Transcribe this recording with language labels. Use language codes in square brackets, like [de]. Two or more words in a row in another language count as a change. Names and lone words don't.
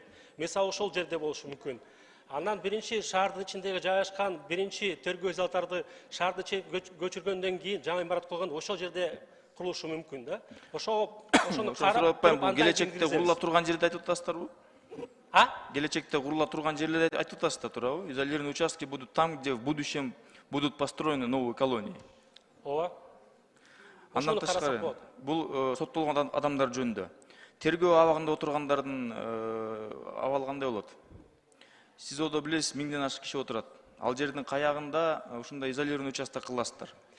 [ky] Мисалы ошол жерде болушу мүмкүн. Андан биринчи шаардын ичиндеги жайгашкан биринчи тергөө изолторду шаардын көчүргөндөн кийин жаңы имарат кылган ошол жерде курулушу мүмкүн да. Ошону карап, бул келечекте курула турган жерде айтып атасыздарбы? Келечекте курула турган жерлерде айтып атасыздар, туурабы? [ru] Изолированные участки будут там, где в будущем будут построены новые колонии. [ky] Ооба. Андан тышкары бул соттолгон адамдар жөнүндө тергөө абагында отургандардын абалы кандай болот? СИЗОдо билесиз 1000ден ашык киши отурат. Ал жердин каягында ушундай [ru] изолированный участок [ky] кыласыздар.